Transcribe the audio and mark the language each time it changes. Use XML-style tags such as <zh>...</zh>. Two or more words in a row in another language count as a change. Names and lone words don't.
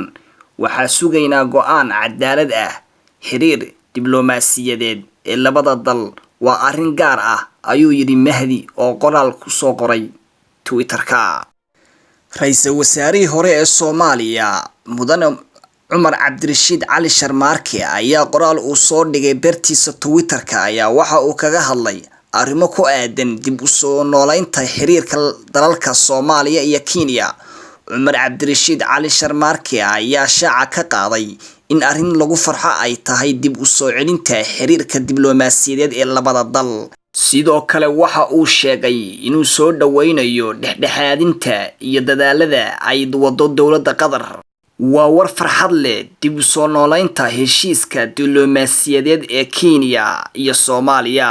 <so>waxaa sugaynaa go'aan cadaalad ah. xiriir diblomaasiyadeed ee labada dal waa arrin gaar ah ayuu yiri Mahdi oo qoraal ku soo qoray Twitter-ka. ra'iisul wasaarihii hore ee Soomaaliya mudane عمر عبد الرشيد علي شرماركي ayaa qoraal uu soo dhigay bartiisa Twitter-ka ayaa waxa uu kaga hadlay arrimo ku aadan dib u soo noolaynta xiriirka dalalka Soomaaliya iyo Kenya. عمر عبد الرشيد علي شرماركي ayaa shaaca ka qaaday in arrin lagu farxo ay tahay dib u soo celinta xiriirka diblomaasiyadeed ee labada dal. sidoo kale waxa uu sheegay inuu soo dhaweynayo dhexdhexaadinta iyo dadaalada ay wado dowladda Qatar. waa war farxad leh dib u soo noolaynta heshiiska diblomaasiyadeed ee Kenya iyo Soomaaliya.</so>